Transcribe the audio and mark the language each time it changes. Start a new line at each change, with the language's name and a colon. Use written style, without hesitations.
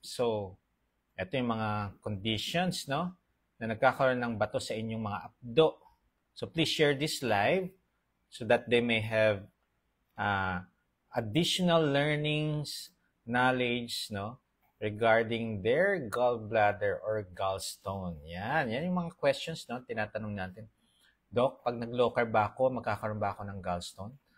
Filipino: So, ito yung mga conditions, no? Na nagkakaroon ng bato sa inyong mga apdo.
English: So, please share this live so that they may have uh, additional learnings, knowledge, no? Regarding their gallbladder or gallstone.
Filipino: Yan yung mga questions, no? Tinatanong natin. Doc, pag nag-low carb ba ako, magkakaroon ba ako ng gallstone?